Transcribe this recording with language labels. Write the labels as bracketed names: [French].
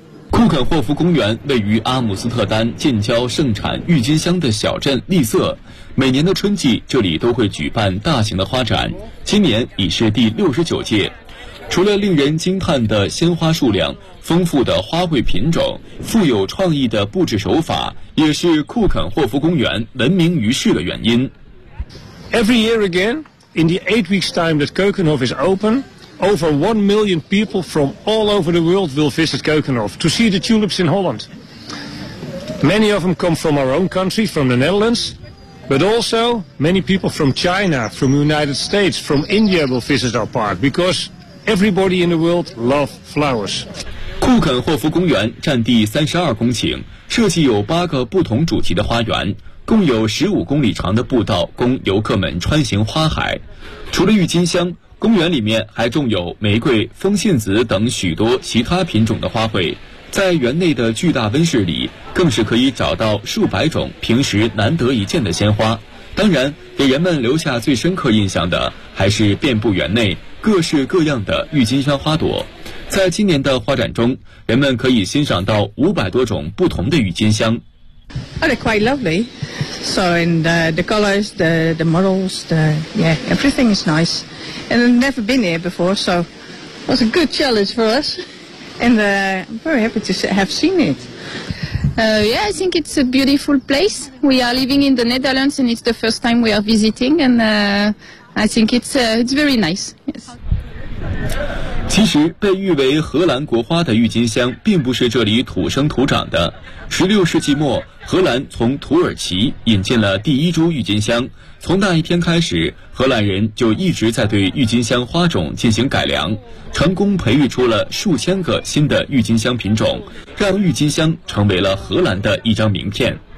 [Chinese] 库肯霍夫公园位于阿姆斯特丹近郊盛产郁金香的小镇利瑟，每年的春季这里都会举办大型的花展，今年已是第69届。除了令人惊叹的鲜花数量、丰富的花卉品种、富有创意的布置手法，也是库肯霍夫公园闻名于世的原因。 [English] Every year again, in the 8 weeks time that Kokenhof is open, over 1 million people from all over the world will visit Kokenhof to see the tulips in Holland. Many of them come from our own country, from the Netherlands, but also many people from China, from the United States, from India will visit our park because everybody in the world loves flowers. [Chinese] 库肯霍夫公园占地32公顷，设计有8个不同主题的花园，共有15公里长的步道供游客们穿行花海。除了郁金香，公园里面还种有玫瑰、风信子等许多其他品种的花卉。在园内的巨大温室里，更是可以找到数百种平时难得一见的鲜花。当然，给人们留下最深刻印象的还是遍布园内各式各样的郁金香花朵。在今年的花展中，人们可以欣赏到500多种不同的郁金香。 [English] Oh, they're quite lovely. So in the colors, the models, the, yeah, everything is nice. And I've never been here before, so it was a good challenge for us. And I'm very happy to have seen it. Yeah, I think it's a beautiful place. We are living in the Netherlands and it's the first time we are visiting. And I think it's very nice. Yes. [Chinese] 其实被誉为荷兰国花的郁金香并不是这里土生土长的。 16世纪末，荷兰从土耳其引进了第一株郁金香，从那一天开始，荷兰人就一直在对郁金香花种进行改良，成功培育出了数千个新的郁金香品种，让郁金香成为了荷兰的一张名片。